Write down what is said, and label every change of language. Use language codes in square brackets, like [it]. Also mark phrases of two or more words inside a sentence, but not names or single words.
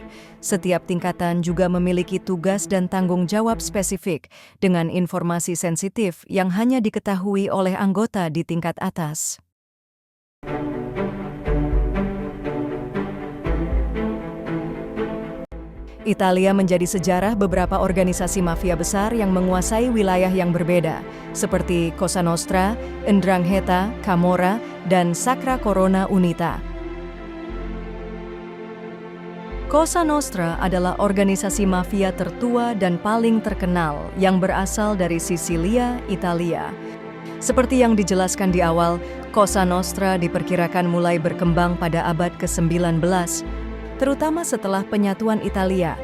[id] Setiap tingkatan juga memiliki tugas dan tanggung jawab spesifik dengan informasi sensitif yang hanya diketahui oleh anggota di tingkat atas. Italia menjadi sejarah beberapa organisasi mafia besar yang menguasai wilayah yang berbeda, seperti Cosa Nostra, 'Ndrangheta, Camorra, dan Sacra Corona Unita. Cosa Nostra adalah organisasi mafia tertua dan paling terkenal yang berasal dari Sisilia, Italia. Seperti yang dijelaskan di awal, Cosa Nostra diperkirakan mulai berkembang pada abad ke-19, terutama setelah penyatuan Italia.